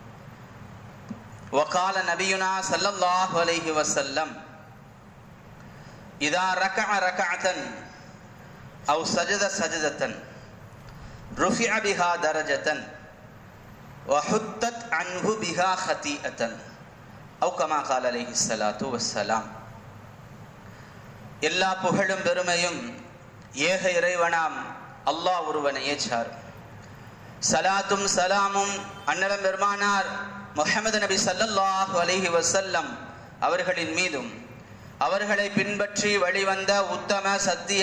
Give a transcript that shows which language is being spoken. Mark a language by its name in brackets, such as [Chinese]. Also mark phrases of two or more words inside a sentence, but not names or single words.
[Arabic] وقال نبينا صلى الله عليه وسلم: إذا ركع ركعة أو سجد سجدة رفع بها درجة وحطت عنه بها خطيئة أو كما قال عليه الصلاة والسلام. [Tamil] எல்லா புகழும் பெருமையும் ஏக இறைவனாம் அல்லாஹ் ஒருவனையே சார். சலாத்தும் சலாமும் அன்னலம் பெருமானார் முஹம்மது நபி [Arabic] صلى الله عليه وسلم [Tamil] அவர்களின் மீதும் அவர்களை பின்பற்றி வழிவந்த உத்தம சத்திய